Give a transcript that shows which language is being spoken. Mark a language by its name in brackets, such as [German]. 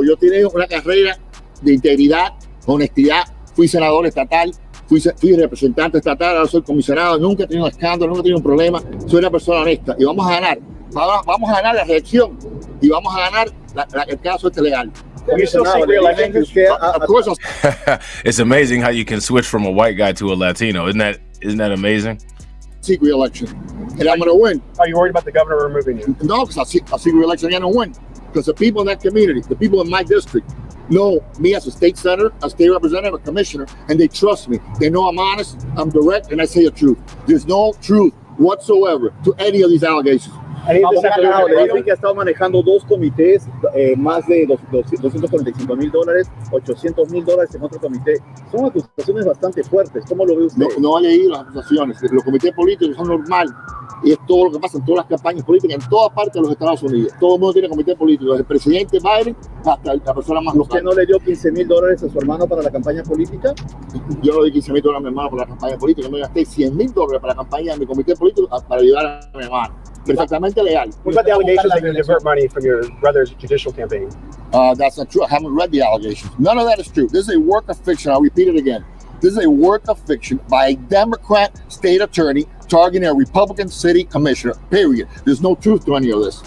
[Spanish] Yo tengo una carrera de integridad, honestidad. Fui senador estatal, fui representante estatal, ahora soy comisionado. Nunca he tenido un escándalo, nunca he tenido un problema. Soy una persona honesta y vamos a ganar. Vamos a ganar la reelección y vamos a ganar el caso legal. [English] Of course. It's amazing how you can switch from a white guy to a Latino. Isn't that amazing? Seek re-election. and I'm going to win. Are you worried about the governor removing you? No, because I'll see re-election again and win. Because the people in that community, the people in my district, know me as a state senator, a state representative, a commissioner, and they trust me. They know I'm honest, I'm direct, and I say the truth. There's no truth whatsoever to any of these allegations. [Spanish] Dicen que ha estado manejando dos comités, más de $245,000, $800,000 en otro comité. Son acusaciones bastante fuertes. ¿Cómo lo ve usted? No he leído las acusaciones. Los comités políticos son normales. Y es todo lo que pasa en todas las campañas políticas, en todas partes de los Estados Unidos. Todo el mundo tiene comité político, desde el presidente Biden hasta la persona más local. ¿Usted no le dio $15,000 a su hermano para la campaña política? Yo no le di $15,000 a mi hermano para la campaña política. Yo me gasté $100,000 para la campaña de mi comité político para ayudar a mi hermano. Perfectamente legal. [English] What about the allegations that you divert money from your brother's judicial campaign? That's not true. I haven't read the allegations. None of that is true. This is a work of fiction. I'll repeat it again. This is a work of fiction by a Democrat state attorney targeting a Republican city commissioner, period. There's no truth to any of this.